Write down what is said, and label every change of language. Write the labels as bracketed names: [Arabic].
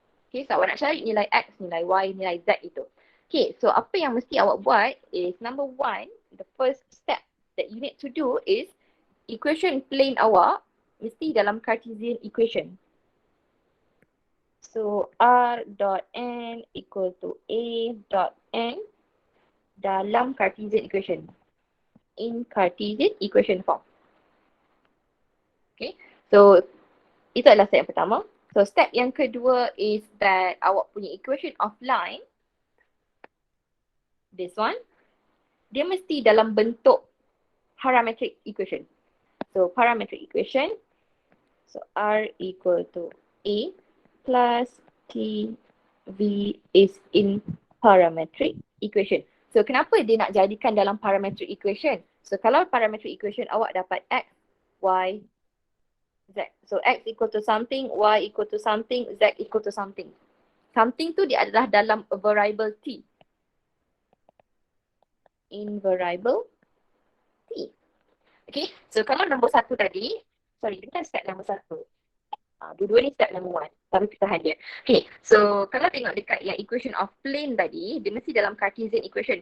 [Malay] Okay, so awak nak cari nilai X, nilai Y, nilai Z itu. Okay, so apa yang mesti awak buat is number 1, [English] the first step that you need to do is [Malay] equation plane awak mesti dalam Cartesian equation. [English] So R dot N equal to A dot N [Malay] dalam [English] Cartesian equation. In Cartesian equation form. [Malay] Okay, so itu adalah step yang pertama. So step yang kedua is that awak punya equation of line, this one, dia mesti dalam bentuk parametric equation. [English] So parametric equation, so R equal to A plus T V is in parametric equation. [Malay] So kenapa dia nak jadikan dalam parametric equation? So kalau parametric equation awak dapat X, Y, Z. [English] So X equal to something, Y equal to something, Z equal to something. [Malay] Something tu dia adalah dalam a variable T. [English] In variable T. [Malay] Okay, so kalau nombor 1 tadi, sorry, bukan step nombor 1. Dua-dua ni step nombor 1. Tapi kita hanya. Okay, so kalau tengok dekat yang equation of plane tadi, dia mesti dalam Cartesian equation.